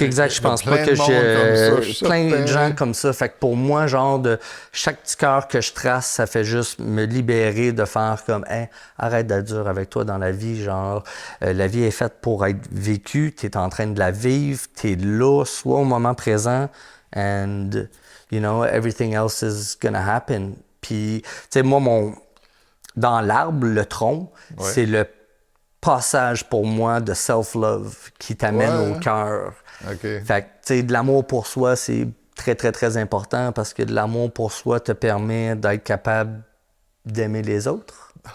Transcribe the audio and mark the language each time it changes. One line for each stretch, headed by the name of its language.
French: Je pense pas que j'ai plein de gens comme ça. Fait que pour moi, genre, de chaque petit cœur que je trace, ça fait juste me libérer de faire comme, hey, arrête d'être dur avec toi dans la vie. Genre, la vie est faite pour être vécue. T'es en train de la vivre. T'es là, soit au moment présent.
English: And, you know, everything else is gonna happen.
French: Puis, tu sais, moi, dans l'arbre, le tronc, c'est le passage pour moi de self-love qui t'amène au cœur. Okay. Fait que, tu sais, de l'amour pour soi, c'est très important parce que de l'amour pour soi te permet d'être capable d'aimer les autres.